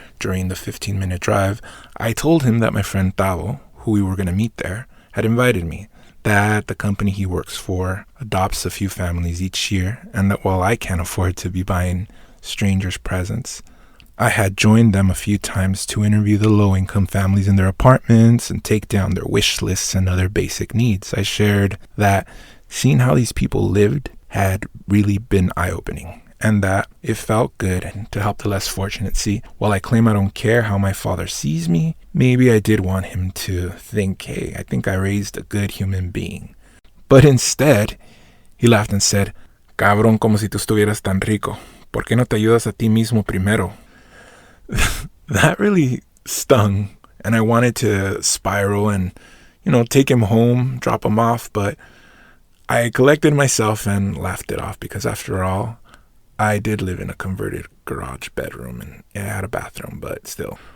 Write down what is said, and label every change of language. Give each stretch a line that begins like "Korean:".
English: During the 15-minute drive, I told him that my friend Tavo, who we were going to meet there, had invited me, that the company he works for adopts a few families each year, and that while I can't afford to be buying strangers presents, I had joined them a few times to interview the low-income families in their apartments and take down their wish lists and other basic needs. I shared that seeing how these people lived had really been eye-opening, and that it felt good to help the less fortunate see. While I claim I don't care how my father sees me, maybe I did want him to think, hey, I think I raised a good human being. But instead, he laughed and said,
Spanish: "Cabrón, como si tú estuvieras tan rico. ¿Por qué no te ayudas a ti mismo primero?"
English: That really stung, and I wanted to spiral and, take him home, drop him off, but I collected myself and laughed it off because after all, I did live in a converted garage bedroom and it had a bathroom, but still.